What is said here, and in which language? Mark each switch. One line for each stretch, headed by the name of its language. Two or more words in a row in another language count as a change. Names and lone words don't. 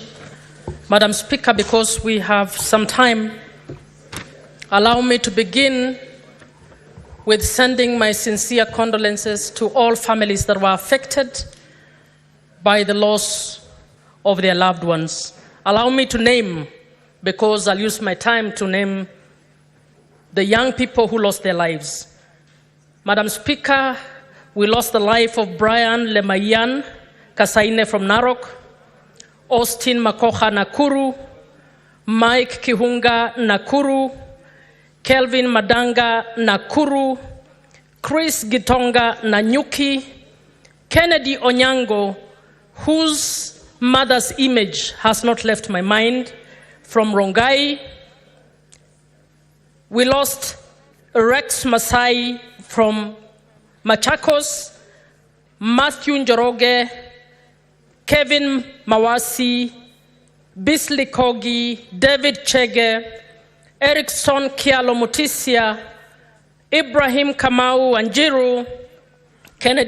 English: Madam Speaker, because we have some time, allow me to begin with sending my sincere condolences to all families that were affected by the loss of their loved ones. Allow me to name, because I'll use my time to name the young people who lost their lives. Madam Speaker, we lost the life of Brian Lemayan Kasaine from Narok, Austin Makoha Nakuru, Mike Kihunga Nakuru, Kelvin Madanga Nakuru, Chris Gitonga Nanyuki, Kennedy Onyango, whose mother's image has not left my mind, from Rongai. We lost Rex Masai from Machakos, Matthew Njoroge, Kevin Mawasi, Bisley Kogi, David Chege, Erickson Kialo Mutisia, Ibrahim Kamau Anjiru, Kennedy